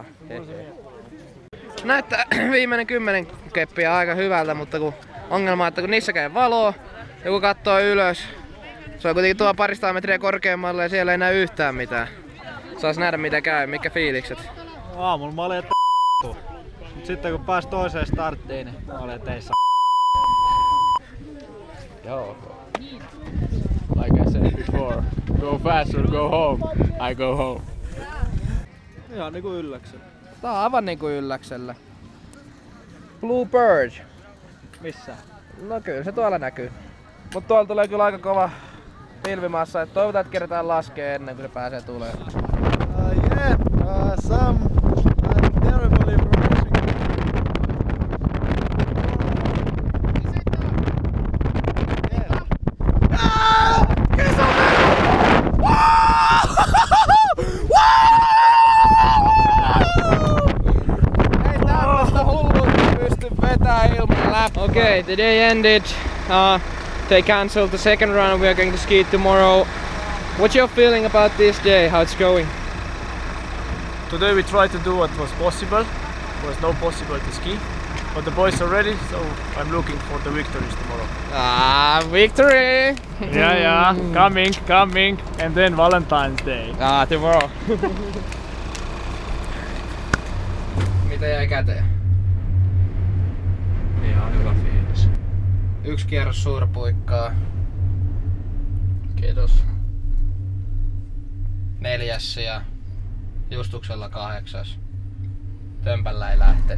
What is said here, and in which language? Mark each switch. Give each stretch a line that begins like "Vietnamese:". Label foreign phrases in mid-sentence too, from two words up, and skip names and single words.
Finnish: Näyttää viimeinen 10 keppiä aika hyvältä, mutta kun ongelma on, että kun niissä käy valoa ja kun katsoo ylös, se on kuitenkin tuo paristaa metriä korkeammalle ja siellä ei näy yhtään mitään. Saas nähdä mitä käy, mitkä fiilikset. Aamulla mä olin, että mut sitten kun pääs toiseen starttiin, niin mä olin, että ei saa. Joo.
English: Like I said before, go fast or go home. I go home.
Finnish: Ihan niinku ylläksellä. Tää on aivan niinku ylläksellä.
English: Blue Bird.
Finnish: Missä? No kyllä se tuolla näkyy. Mut tuolla tulee kyllä aika kova pilvimassa, et toivotaan että kerätään laskee ennen kuin se pääsee tulee.
English: Some terrible information.
Finnish: Ei tämmöstä hulluutta pysty vetää ilman läpi.
English: Okay, the day ended. They cancelled the second run. We are going to ski tomorrow. What's your feeling about this day? How it's going? Today we tried to do what was possible. It was not possible to ski, but the boys are ready, so I'm looking for the victories tomorrow. Victory! Yeah, coming, and then Valentine's Day. Tomorrow.
Finnish: Mitä jäi käteen? Ihan hyvä fiilis. Yksi kierros suurpuikkaa. Kiitos. 4. ja Justuksella 8. Tömpällä ei lähtenyt.